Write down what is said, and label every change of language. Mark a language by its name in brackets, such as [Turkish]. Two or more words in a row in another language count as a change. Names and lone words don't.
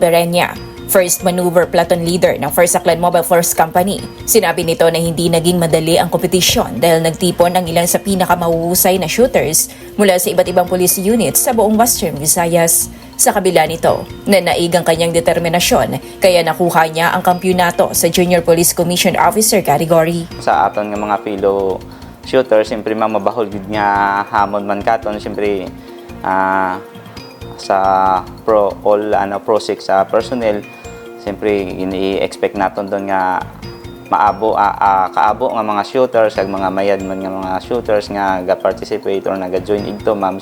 [Filipino] Berenya, [English] First Maneuver Platoon Leader [Filipino] ng 1st Aklan Mobile Force Company, sinabi nito na hindi naging madali ang kompetisyon dahil nagtipon ang ilan sa pinakamahuhusay na shooters mula sa iba't ibang police units sa buong Western Visayas. Sa kabila nito, nanaig ang kanyang determinasyon kaya nakuha niya ang kampyonato sa Junior Police Commission Officer category. [Hiligaynon] Sa aton nga mga [English] fellow shooters, [Hiligaynon] siyempre mabahol gid nga hamon man katon, siyempre sa Pro 6 personnel, siyempre ini-expect naton doon nga kaabo nga mga shooters kag mga mayad man nga mga shooters nga ga-participate or naga-join igto ma'am.